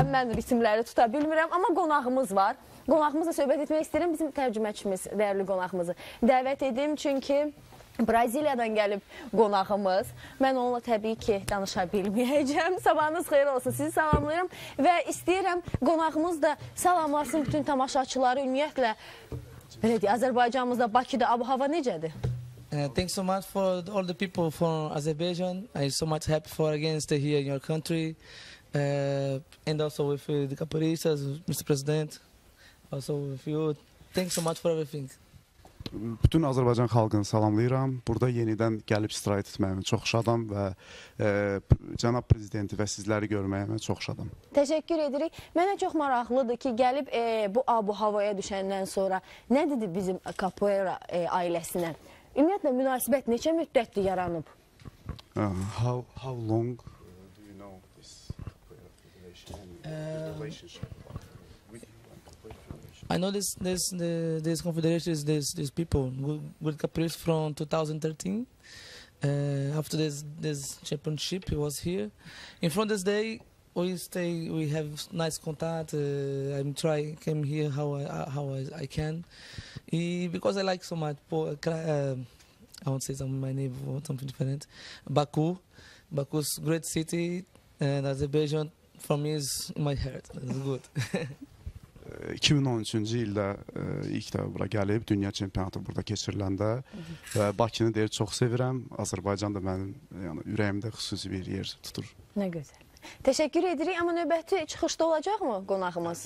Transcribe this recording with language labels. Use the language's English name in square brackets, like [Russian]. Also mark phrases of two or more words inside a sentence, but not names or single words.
[Azerbaijani] Mən ritimləri tuta bilmirəm, amma qonağımız var. Qonağımızla söhbət etmək istəyirəm, bizim tərcüməçimiz, dəyərli qonağımızı dəvət edim, çünki Braziliyadan gəlib qonağımız. Mən onunla təbii ki, danışa bilməyəcəm. Sabahınız xeyir olsun, sizi salamlayıram və istəyirəm qonağımız da salamlasın bütün tamaşaçıları, ümumiyyətlə, belə deyək, Azərbaycanımızda, Bakıda ab-hava necədir? [English] Thanks so much for all the people from Azerbaijan. I'm so much happy for again stay here in your country. And also with the capoeiristas, Mr. President, also with you. Thanks so much for everything. [Azerbaijani] Bütün Azərbaycan xalqını salamlayıram. Burada yenidən gəlib istirahət etməyimə çox şadam və cənab prezidenti və sizləri görməyimə çox şadam. Təşəkkür edirik. Mənə çox maraqlıdır ki, gəlib bu ab-havaya düşəndən sonra nə dedi bizim Capoeira ailəsinə? Ümumiyyətlə, münasibət neçə müddətdir yaranıb? [English] How long do you know this relationship? I know this confederation is these people with Capoeira from 2013. After this championship, he was here. In front of this day, we have nice contact. I'm trying came here how I can, because I like so much. I won't say my name or something different. Baku's great city, and Azerbaijan for me is in my heart. It's good. [Azerbaijani] 2013-cü ildə ilk dəfə bura gəlib, dünya çempionatı burada keçiriləndə və Bakını deyir, çox sevirəm. Azərbaycan da mənim ürəyimdə xüsusi bir yer tutur. Nə gözəl. Təşəkkür edirik, amma növbəti çıxışda olacaqmı qonağımız?